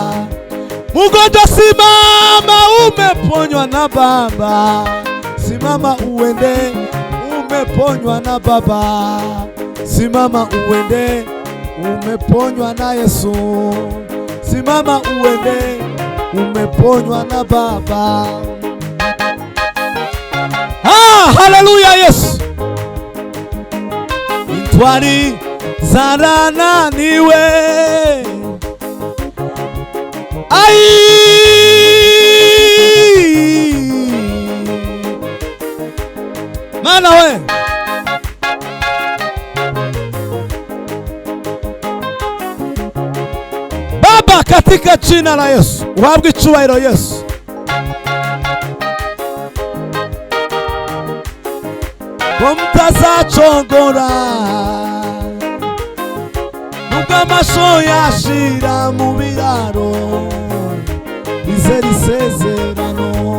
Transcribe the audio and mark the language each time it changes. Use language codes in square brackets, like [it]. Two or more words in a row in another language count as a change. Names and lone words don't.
[sw] Mgonjwa simama, umeponywa na Baba. Simama uende, umeponywa na Baba. Simama uende, umeponywa na Yesu. Simama uende, umeponywa na Baba. Haleluya Yesu. [rn] Intwari zarananiwe. Mana we Baba, [sw] katika jina la Yesu [rn] uhabwe icyubahiro Yesu. Mutazacogora nubwo amasho yashira mu biraro, izere isezerano.